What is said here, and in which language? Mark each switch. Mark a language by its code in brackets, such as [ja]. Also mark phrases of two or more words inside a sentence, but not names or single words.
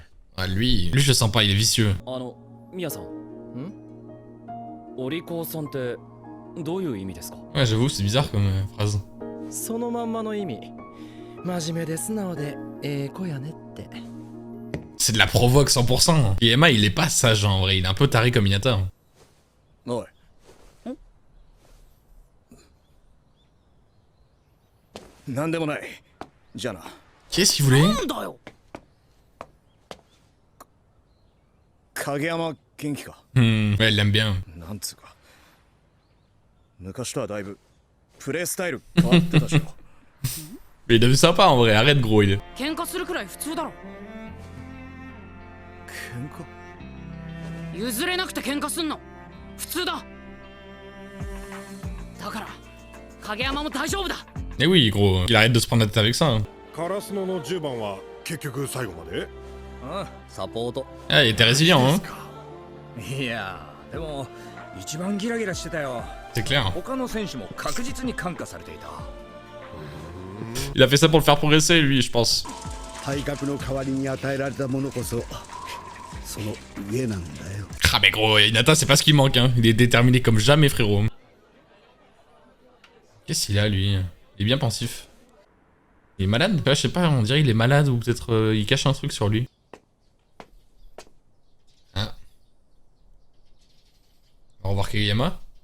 [fr] Ah, lui, je le sens pas, il est vicieux. [ja] ミヤさん。お利口さんってどういう意味ですか？ [fr] Ouais, j'avoue, c'est bizarre comme phrase. [ja] そのまんまの意味。真面目で素直で子やねって。 [fr] C'est de la provoque 100%. Et Emma, il est pas sage en vrai, il est un peu taré comme Hinata. [ja] おい。なんでもない。じゃあな。 [fr] Qu'est-ce qu'il voulait? [ja] なんだよ。影山元気か。 [fr] Ouais, elle l'aime bien. [ja] なんつうか。昔とはだいぶプレイスタイル変わってたしよ。 [fr] Mais il est devenu sympa en vrai, arrête gros, il est. [ja] 喧嘩するくらい普通だろ。喧嘩。譲れなくて喧嘩すんの普通だ。だから影山も大丈夫だ。 [fr] Eh oui, gros, qu'il arrête de se prendre la tête avec ça. Hein. [ja] カラスノの10番は結局最後まで？サポート。 [fr] Ah, il était résilient, hein. [ja] いやでも一番ギラギラしてたよ。 [fr] C'est clair. [ja] 他の選手も確実に感化されていた。 [fr] Il a fait ça pour le faire progresser, lui, je pense. [ja] 体格の代わりに与えられたものこそその上なんだよ。 [fr] Ah, mais gros, Hinata, c'est pas ce qui manque, hein. Il est déterminé comme jamais, frérot. Qu'est-ce qu'il a, lui? Il est bien pensif. Il est malade? Je sais pas, on dirait il est malade ou peut-être il cache un truc sur lui. Ah. Au revoir Kageyama.